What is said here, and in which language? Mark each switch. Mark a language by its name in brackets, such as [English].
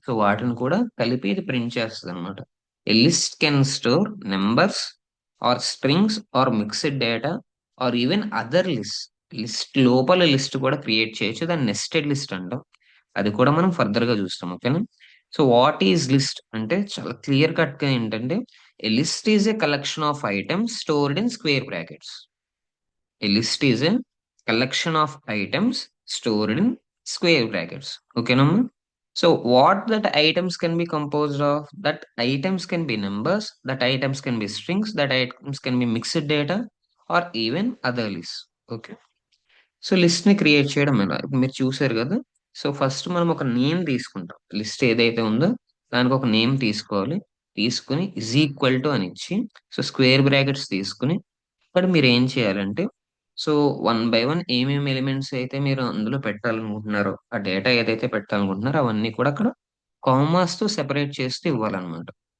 [Telugu] So వాటిని కూడా కలిపి ఇది ప్రింట్ చేస్తుంది అనమాట. [English] A list can store numbers or strings or mixed data or even other list. [Telugu] List లోపల లిస్ట్ కూడా క్రియేట్ చేయొచ్చు, దాన్ని నెస్టెడ్ లిస్ట్ అంటాం. అది కూడా మనం ఫర్దర్ గా చూస్తాం. ఓకేనా. [English] so what is list [Telugu] అంటే చాలా క్లియర్ కట్ గా ఏంటంటే, [English] A list is a collection of items stored in square brackets. A list is a collection of items stored in square brackets. Okay, Namma? So, what that items can be composed of? That items can be numbers, that items can be strings, that items can be mixed data, or even other lists. Okay. [Telugu] So list ని create చేయడం ఎలా, ఇప్పుడు మీరు చూసారు కదా. So first మనం ఒక name తీసుకుంటాం. లిస్ట్ ఏదైతే ఉందో దానికి ఒక నేమ్ తీసుకోవాలి. తీసుకుని ఇజ్ ఈక్వల్ టు అని ఇచ్చి, సో స్క్వేర్ బ్రాకెట్స్ తీసుకుని ఇక్కడ మీరు ఏం చేయాలంటే, సో వన్ బై వన్ ఏమేమి ఎలిమెంట్స్ అయితే మీరు అందులో పెట్టాలనుకుంటున్నారో, ఆ డేటా ఏదైతే పెట్టాలనుకుంటున్నారో అవన్నీ కూడా అక్కడ కామాస్ తో సెపరేట్ చేస్తూ ఇవ్వాలన్నమాట.